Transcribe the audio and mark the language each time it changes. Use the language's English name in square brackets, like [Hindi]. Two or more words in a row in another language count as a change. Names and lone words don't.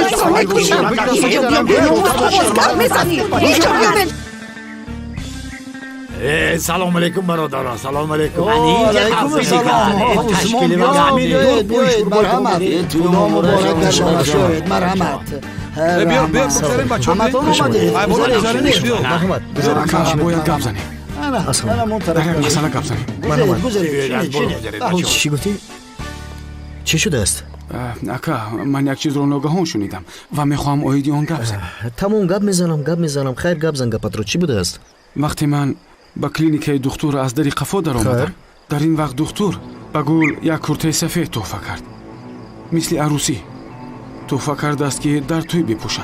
[Tajik] салому алайкум бародарон салому алайкум марҳамат биё бигзорем бачаҳо бояд гап занем чӣ гуфтӣ? чӣ шудааст? ака ман як чизро ногаҳон шунидам ва мехоҳам оиди он гап занам. тамом гап мезанам. Хайр гап зан гапатро чӣ будааст? вақте ман ба клиникаи духтур аз дари қафо даромадам, дар ин вақт духтур ба гул як куртаи сафед туҳфа кард, мисли арӯсӣ туҳфа кардааст ки дар тӯй бипӯшад.